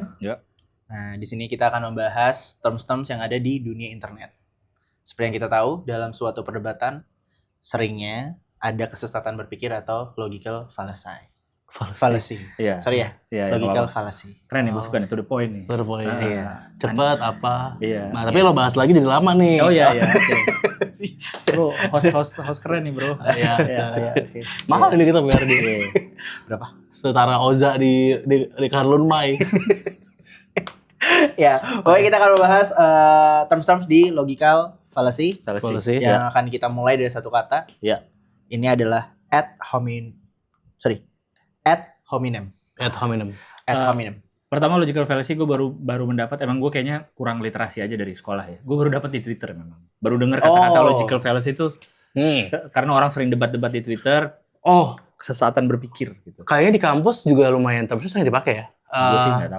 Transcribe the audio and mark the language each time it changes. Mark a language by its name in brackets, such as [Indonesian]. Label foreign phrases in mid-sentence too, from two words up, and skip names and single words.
[Indonesian] Ya. Nah, di sini kita akan membahas terms-terms yang ada di dunia internet. Seperti yang kita tahu, dalam suatu perdebatan seringnya ada kesesatan berpikir atau [English] logical fallacy. [Indonesian] Fallacy. Iya. Sorry ya, Iya, logical apa-apa. fallacy. Keren nih, gue suka nih, [English] to the point nih. [Indonesian] Terpoin. Ah, Iya. Cepet apa? Iya. Nah, tapi lo bahas lagi jadi lama nih. Oh iya, iya. Oke. Bro, host keren nih bro. Iya. Iya, iya, oke. Mahal ini kita bayar dia. Iya. Berapa? Setara Oza di Karlun Mai. Ya, pokoknya kita akan membahas terms-terms di [English] logical fallacy [Indonesian] Fallacy. yang akan kita mulai dari satu kata. Ya. Ini adalah [Latin] ad hominem. Ad hominem. Ad hominem. [Indonesian] Pertama [English] logical fallacy [Indonesian] gue baru mendapat, emang gue kayaknya kurang literasi aja dari sekolah ya. Gue baru dapat di Twitter memang. Baru dengar kata-kata Oh. [English] logical fallacy itu [Indonesian] Nih. karena orang sering debat-debat di Twitter, Oh, kesesatan berpikir gitu. kayaknya di kampus juga lumayan termsnya sering dipakai ya. Gue sih nggak tahu.